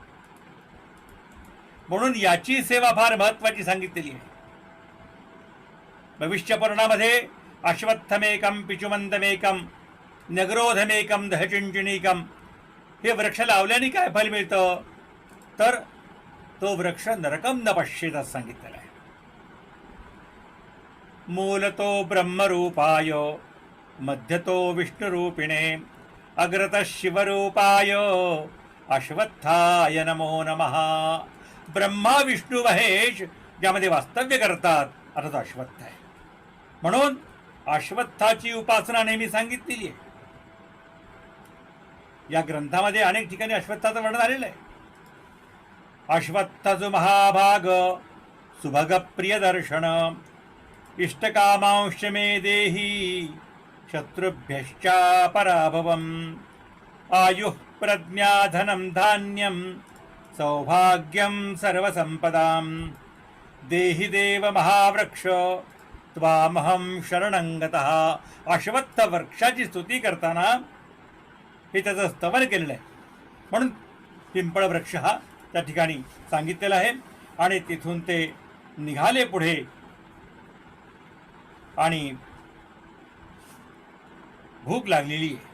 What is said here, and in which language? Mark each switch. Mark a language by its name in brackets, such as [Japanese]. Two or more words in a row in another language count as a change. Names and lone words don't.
[Marathi] म्हणून याची सेवा फार महत्वाची सांगितलेली आहे। भविष्य पुराणामध्ये [Sanskrit] अश्वत्थमेकम पिचुमंतमेकम नगरोधमेकम दहचिंचणीकम, [Marathi] हे वृक्ष लावल्याने काय फल मिळतं, तर तो वृक्ष [Sanskrit] नरकम न पश्येत [Marathi] असं सांगितलेलं आहे। [Sanskrit] मूलतो ब्रह्मरूपाय मध्यतो विष्णुरूपिणे अग्रतः शिवरूपाय अश्वत्थाय नमो नमः। [Marathi] ब्रह्मा विष्णू महेश ज्यामध्ये वास्तव्य करतात आता तो अश्वत्थ आहे। म्हणून अश्वत्थाची उपासना नेहमी सांगितलेली आहे। या ग्रंथामध्ये अनेक ठिकाणी अश्वत्थाचं वर्णन आलेलं आहे। [Sanskrit] अश्वत्थाचो महाभाग सुभग प्रियदर्शन इष्टकामांश मे देही शत्रुभ्यश्चा पराभवम् आयुः प्रज्ञा धनं धान्यं सौभाग्यं सर्वसंपदां देहि देव महावृक्ष त्वामहं शरणं गतः। [Marathi] अश्वत्थ वृक्षाची स्तुती करताना हे त्याचं स्तवन केलेलं आहे। म्हणून पिंपळ वृक्ष हा त्या ठिकाणी सांगितलेला आहे। आणि तिथून ते निघाले पुढे, आणि भूक लागलेली आहे।